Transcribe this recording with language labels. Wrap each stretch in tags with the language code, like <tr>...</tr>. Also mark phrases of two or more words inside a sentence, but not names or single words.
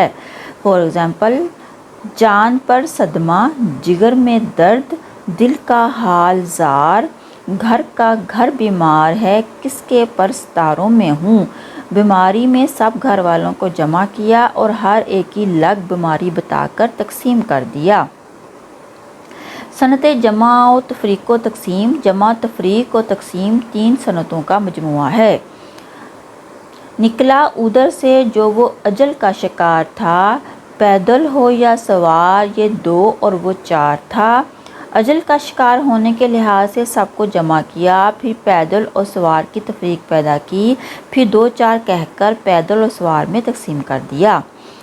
<en>for example,</en> <ur>جان پر صدمہ، جگر میں درد، دل کا حال زار، گھر کا گھر بیمار ہے کس کے پرستاروں میں ہوں۔ بیماری میں سب گھر والوں کو جمع کیا اور ہر ایک کی لگ بیماری بتا کر تقسیم کر دیا۔ صنعت جمع و تفریق و تقسیم، جمع تفریق و تقسیم تین صنعتوں کا مجموعہ ہے۔ نکلا ادھر سے جو وہ اجل کا شکار تھا، پیدل ہو یا سوار یہ دو اور وہ چار تھا۔ اجل کا شکار ہونے کے لحاظ سے سب کو جمع کیا، پھر پیدل اور سوار کی تفریق پیدا کی، پھر دو چار کہہ کر پیدل اور سوار میں تقسیم کر دیا۔</ur>